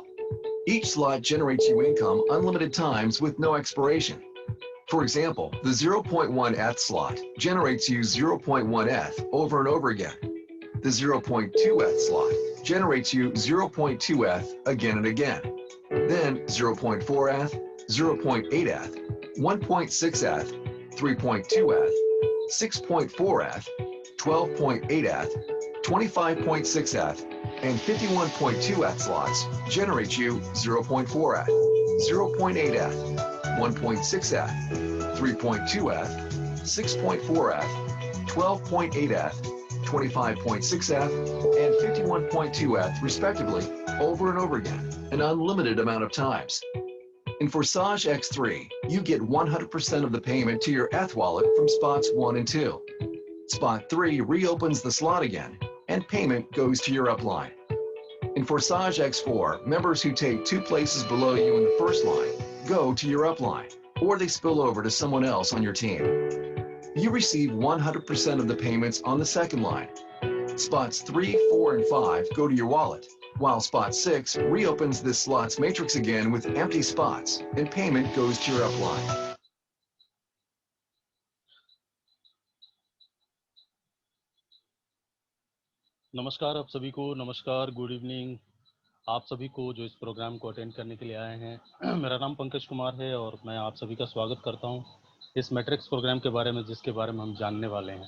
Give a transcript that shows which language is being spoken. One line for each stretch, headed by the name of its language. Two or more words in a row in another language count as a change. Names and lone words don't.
English: Each slot generates you income unlimited times with no expiration. For example, the 0.1 ETH slot generates you 0.1 ETH over and over again. The 0.2 ETH slot generates you 0.2 ETH again and again. Then 0.4 ETH, 0.8 ETH, 1.6 ETH, 3.2 ETH, 6.4 ETH, 12.8 ETH, 25.6 ETH, and 51.2 ETH slots generate you 0.4 ETH, 0.8 ETH, 1.6 ETH, 3.2 ETH, 6.4 ETH, 12.8 ETH, 25.6 ETH, and 51.2 ETH respectively over and over again, an unlimited amount of times. In Forsage X3, you get 100% of the payment to your ETH wallet from spots 1 and 2. Spot 3 reopens the slot again, and payment goes to your upline. In Forsage X4, members who take 2 places below you in the first line go to your upline, or they spill over to someone else on your team. You receive 100% of the payments on the second line. Spots 3, 4, and 5 go to your wallet, while spot 6 reopens this slot's matrix again with empty spots, and payment goes to your upline.
Hindi: नमस्कार आप सभी को, नमस्कार,
English: good evening
Hindi: आप सभी को जो इस प्रोग्राम को अटेंड करने के लिए आए हैं। मेरा नाम पंकज कुमार है और मैं आप सभी का स्वागत करता हूं इस
English: matrix program
Hindi: के बारे में, जिसके बारे में हम जानने वाले हैं।